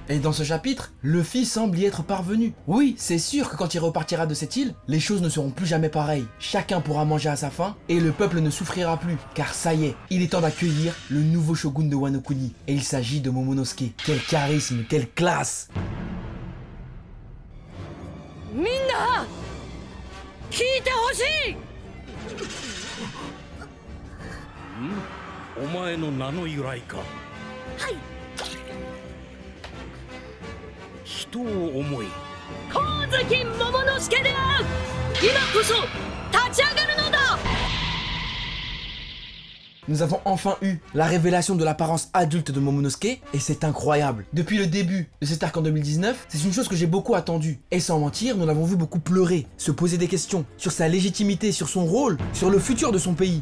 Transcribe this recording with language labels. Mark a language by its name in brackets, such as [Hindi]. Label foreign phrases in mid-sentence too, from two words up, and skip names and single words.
[French] Et dans ce chapitre, Luffy semble y être parvenu. Oui, c'est sûr que quand il repartira de cette île, les choses ne seront plus jamais pareilles. Chacun pourra manger à sa faim et le peuple ne souffrira plus. Car ça y est, il est temps d'accueillir le nouveau shogun de Wano Kuni. Et il s'agit de Momonosuke. Quel charisme, quelle classe! [Japanese] みんな聞いてほしい。お前の名の由来か。はい。人を思い光月桃之助である。今こそ立ち上がるのだ。 [French] Nous avons enfin eu la révélation de l'apparence adulte de Momonosuke et c'est incroyable. Depuis le début de cet arc en 2019, c'est une chose que j'ai beaucoup attendue. Et sans mentir, nous l'avons vu beaucoup pleurer, se poser des questions sur sa légitimité, sur son rôle, sur le futur de son pays.